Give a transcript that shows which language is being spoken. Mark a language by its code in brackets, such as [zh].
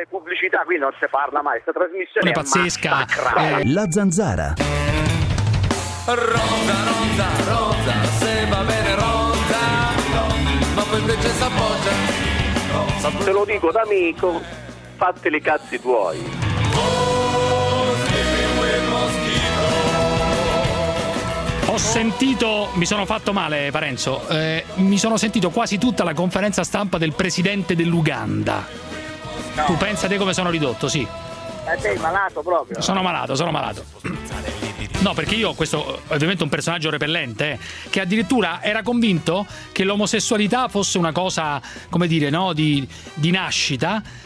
[it] Pubblicità, qui non si parla mai, questa trasmissione è pazzesca. La zanzara. Ronda, ronda, ronda, se va bene ronda, ma poi invece s'appoggia. Te lo dico da amico, fatti i cazzi tuoi. [en] Oh, sleeping with mosquitoes. [it] sentito, mi sono fatto male, Parenzo. Mi sono sentito quasi tutta la conferenza stampa del presidente dell'Uganda. No. Tu pensa te come sono ridotto, sì. Ma sei malato proprio. Sono malato, sono malato. No, perché io, questo ovviamente un personaggio repellente, che addirittura era convinto che l'omosessualità fosse una cosa, come dire, no, di nascita.